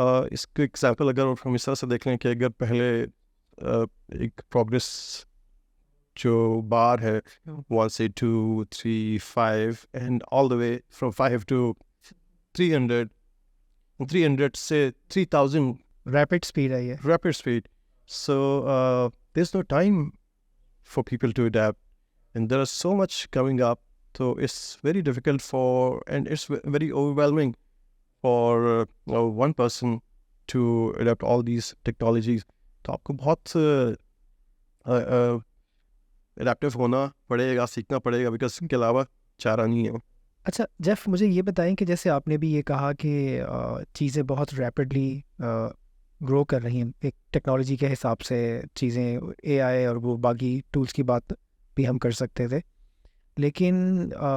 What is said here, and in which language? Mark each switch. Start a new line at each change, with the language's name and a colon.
Urdu: اس کو ایگزامپل اگر ہم اس طرح سے دیکھ لیں کہ اگر پہلے ایک پروگرس جو بار ہے 1 سے 2 3 5
English: and all the way from 5 to 300
Urdu: 300 سے 3000 ریپڈ اسپیڈ ہے یہ.
English: rapid speed. So there's no time for people to adapt, and there is so much coming up. So it's very difficult and it's very overwhelming for one person to adapt all these technologies.
Urdu: تو آپ کو بہت adaptive ہونا پڑے گا, سیکھنا پڑے گا, because اس کے علاوہ چارہ نہیں ہے. اچھا جیف, مجھے یہ بتائیں کہ جیسے آپ نے بھی یہ کہا کہ چیزیں بہت ریپڈلی گرو کر رہی ہیں ایک ٹیکنالوجی کے حساب سے, چیزیں اے آئی اور وہ باقی ٹولس کی بات بھی ہم کر سکتے تھے, لیکن